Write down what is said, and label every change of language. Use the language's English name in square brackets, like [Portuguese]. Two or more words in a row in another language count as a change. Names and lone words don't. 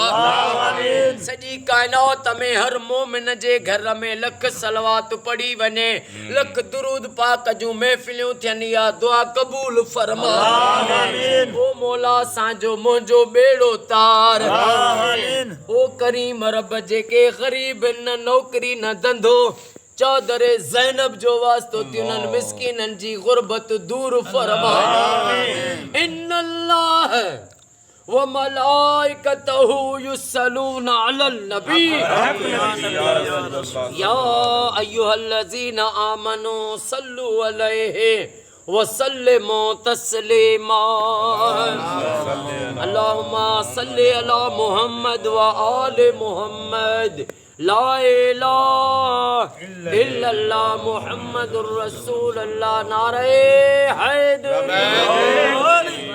[Sindhi] सॼी काइनात में हर मोमिन जे घर में लख सलवात पढ़ी वञे लख दुरूद पाक जूं महफ़िलियूं थियनि या दुआ क़बूल फरमा। ओ मौला असांजो मुंहिंजो बेड़ो तार। ओ करीम रब जेके ग़रीब न नौकरी न धंधो चौधरे ज़ैनब जो वास्तो थी उन्हनि मिस्कीननि जी गुरबत दूर फरमा। [Arabic] إن الله وملائكته يصلون على النبي يا أيها الذين آمنوا صلوا عليه وسلموا تسليما. اللهم صل على محمد وآل محمد. لا إله إلا الله محمد رسول الله. [Sindhi] नारे हैदर।